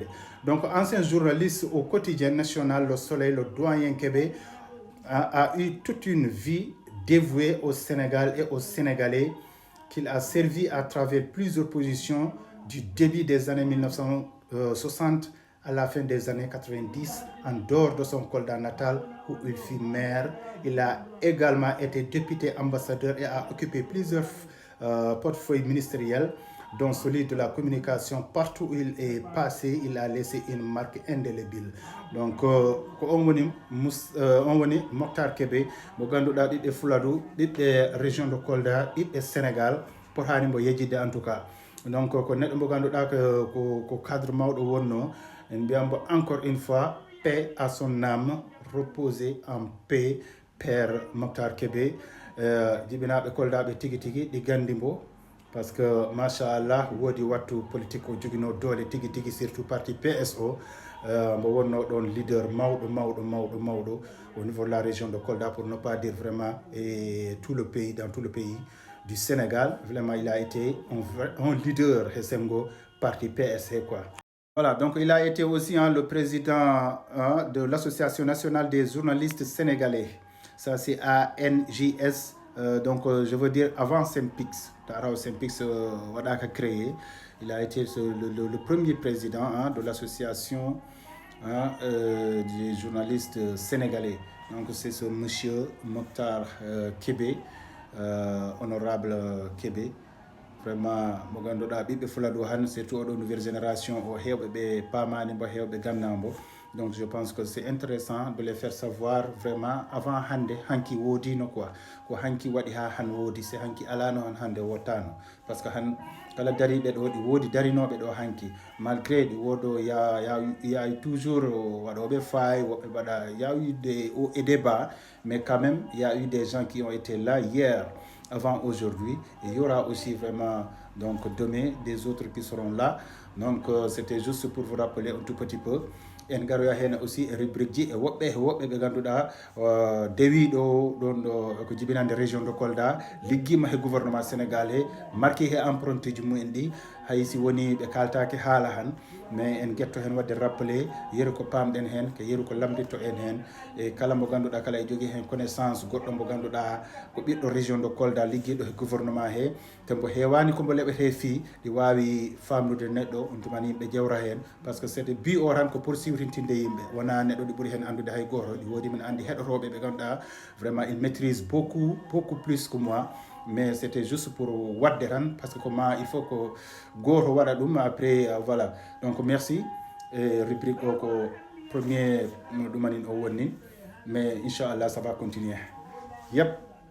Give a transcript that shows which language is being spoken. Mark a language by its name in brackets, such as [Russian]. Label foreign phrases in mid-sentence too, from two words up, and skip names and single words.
[French] Donc ancien journaliste au quotidien national Le Soleil, le doyen Kébé a eu toute une vie dévouée au Sénégal et aux Sénégalais qu'il a servi à travers plusieurs positions du début des années 1960 à la fin des années 90, en dehors de son Kolda natal où il fut maire. Il a également été député ambassadeur et a occupé plusieurs portefeuilles ministériels, dont celui de la communication. Partout où il est passé, il a laissé une marque indélébile. [Fula] Donc, on woni Mokhtar Kébé, mo ganduɗa ɗiɗɗe Fouladou, ɗiɗɗe [French] région de Kolda, [Fula] ɗiɗɗe Sénégal, potani mbo yejjide [French] en tout cas. Donc, [Fula] ko neɗɗo mo ganduɗa ko cadre mawɗo wonno, en mbiyam [French] encore une fois, paix à son âme, reposer en paix, Père Mokhtar Kébé. [Fula] Jibinaɓe Koldaɓe tigi tigi ɗi gandi mbo, parce que machallah woodi wattu politique o jogino doole tigi tigi, [French] surtout parti PSO. un leader maudo au niveau de la région de Kolda, pour ne pas dire vraiment tout le pays, dans tout le pays du Sénégal. Vraiment, il a été un leader, Hessemgo, parti PSC, quoi. Voilà, donc il a été aussi le président de l'Association nationale des journalistes sénégalais. Ça, c'est ANJS. Donc, je veux dire, avant Sempix, Sempix créé, il a été le premier président de l'association des journalistes sénégalais. Donc, c'est ce monsieur Mokhtar Kébé, honorable Kébé. [Fula] Vraiment, mo ganduɗa ɓiɓɓe fuladu han surtout oɗo [French] nouvelle génération [Fula] o hewɓe ɓe pamani mbo hewɓe gandambo. [French] Donc je pense que c'est intéressant de les faire savoir vraiment avant [Fula] hande hanki wodino [French] quoi, [Fula] ko hanki waɗi ha han wodi, [French] c'est [Fula] hanki alano han hande wottano, [French] parce que [Fula] han kala dariɓe ɗo ɗi wodi darinoɓe ɗo hanki, [French] malgré [Fula] ɗi wodo ya toujours waɗoɓe faille, woɓɓe mbaɗa [French] y a eu des hauts et des bas, mais quand même il y a eu des gens qui ont été là hier avant aujourd'hui, et il y aura aussi vraiment donc demain des autres qui seront là. Donc c'était juste pour vous rappeler un tout petit peu. [Fula] En garoya hen aussi rubrique ji e woɓɓe ɓe ganduɗa dewiɗo ɗon ɗo ko jibinande [French] région de Kolda, [Fula] liggima he gouvernement sénégal he, marqué he empreinte ji mumen ɗi, hay si woni ɓe kaltaki haala han, mais en guetto hen wadde rappelé yeru ko pamɗen hen, ko yeru ko lamditto en hen, e kala mo ganduɗa kala e jogui hen connaissance goɗɗo mo ganduɗa ko ɓiɗɗo [French] région de Kolda [Fula] ligguiɗo he gouvernement he, tembo hewani kombo leɓete fi ɗi wawi famnude neɗɗo, on tumani yimɓe jewra hen, [French] parce que c'était [Fula] but o tan ko poursuivre yimɓe, wona neɗɗo ɗi ɓuuri hen andude hay goto, ɗi wodi men andi heɗotoɓe ɓe ganduɗa [French] vraiment il maîtrise beaucoup plus que moi, mais c'était juste pour [Fula] wadde tan, [French] parce que comment il faut que [Fula] goto waɗa ɗum [French] après voilà. Donc merci, et rubrique o ko premier [Fula] no ɗumanin o wonni, [French] mais inchallah ça va continuer. Yep.